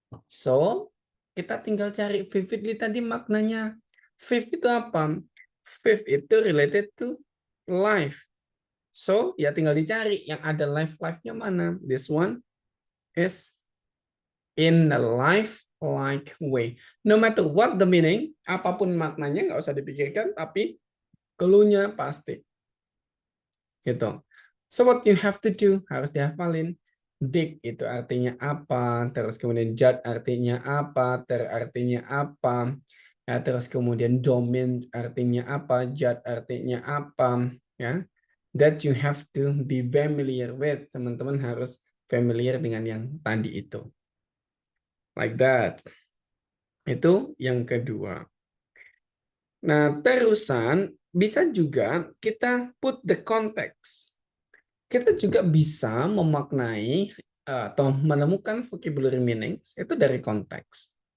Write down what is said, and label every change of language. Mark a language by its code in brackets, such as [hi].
[id] So, kita tinggal cari vividly tadi maknanya. Fifth itu apa? [en] Fifth itu related to life. [id] So, ya tinggal dicari yang ada life-life-nya mana. [en] This one is in a life-like way. No matter what the meaning, [id] apapun maknanya nggak usah dipikirkan, tapi clue-nya pasti. Gitu. [en] So what you have to do, [id] harus dihafalin. Dig itu artinya apa, terus kemudian judge artinya apa, ter artinya apa, ya, terus kemudian domain artinya apa, judge artinya apa, ya. [en] That you have to be familiar with. [id] Teman-teman harus familiar dengan yang tadi itu. [en] Like that. [id] Itu yang kedua. Nah, terusan bisa juga kita [en] put the context. [id] Kita juga bisa memaknai atau menemukan vocabulary meanings itu dari konteks.